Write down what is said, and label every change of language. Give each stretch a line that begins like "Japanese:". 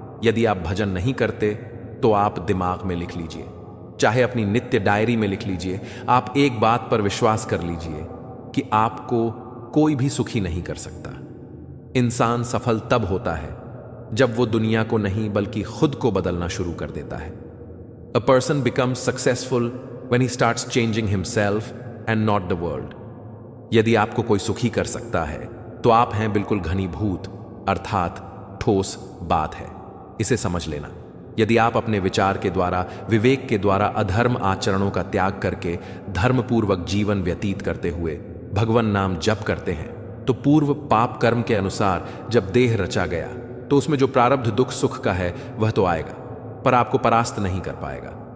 Hindi: यदि आप भजन नहीं करते तो आप दिमाग में लिख लीजिए, चाहे अपनी नित्य डायरी में लिख लीजिए। आप एक बात पर विश्वास कर लीजिए कि आपको कोई भी सुखी नहीं कर सकता। इंसान सफल तब होता है जब वो दुनिया को नहीं बल्कि खुद को बदलना शुरू कर देता है।
English: A person becomes successful when he starts changing himself and not the world.
Hindi: यदि आपको कोई सुखी कर सकता है तो आप हैं बिल्कुल घनीभूत, अर्थात ठोस बात है। इसे समझ लेना। यदि आप अपने विचार के द्वारा, विवेक के द्वारा अधर्म आचरणों का त्याग करके धर्मपूर्वक जीवन व्यतीत करते हुए भगवान नाम जप करते हैं तो पूर्व पाप कर्म के अनुसार जब देह रचा गया तो उसमें जो प्रारब्ध दुख सुख का है वह तो आएगा, पर आपको परास्त नहीं कर पाएगा।